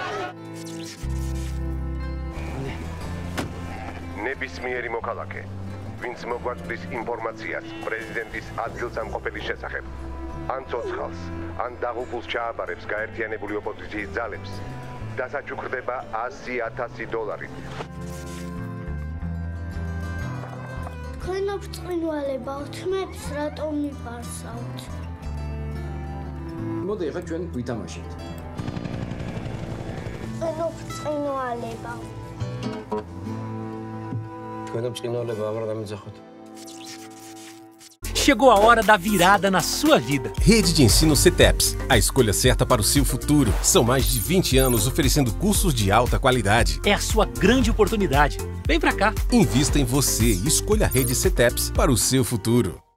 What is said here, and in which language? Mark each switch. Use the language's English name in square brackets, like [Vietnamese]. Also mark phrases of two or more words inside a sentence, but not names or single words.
[Georgian] ნებისმიერი მოქალაქე. ვინც მოგვაწვდის ინფორმაციას პრეზიდენტის ადგილსამყოფელის შესახებ. ან ცოცხალს, ან დაღუპულს ჩააბარებს გაერთიანებული ოპოზიციის ძალებს, დასაჩუქრდება $100,000. თქვენ ოფწინვალება თმებს რატომ მიპარსავთ? მოდი ახლა ჩვენ ვითამაშეთ. თქვენ ოფწინვალება. თქვენ ოფწინვალება აღარ დამიძახოთ. [Portuguese] Chegou a hora da virada na sua vida. Rede de Ensino CETEPS, a escolha certa para o seu futuro. São mais de 20 anos oferecendo cursos de alta qualidade. É a sua grande oportunidade. Vem pra cá. Invista em você e escolha a Rede CETEPS para o seu futuro.